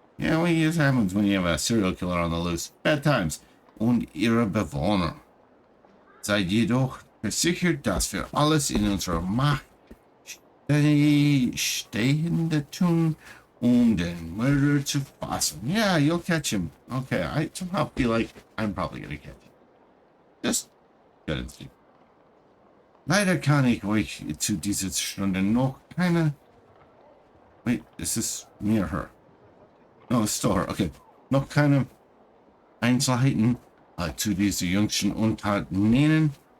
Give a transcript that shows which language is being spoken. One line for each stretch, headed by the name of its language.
English: Yeah, well, this happens when you have a serial killer on the loose. Bad times.
German: Und ihre Bewohner. Seid jedoch versichert, dass wir alles in unserer Macht Stehende tun, den Murderer zu fassen.
English: Yeah, you'll catch him. Okay, I somehow feel like I'm probably gonna catch him. Just gut instinct.
German: Leider kann ich euch zu dieser Stunde noch keine...
English: Wait, is this me or her? No, it's still her. Okay.
German: Noch keine Einzelheiten zu dieser jüngsten Untat nennen.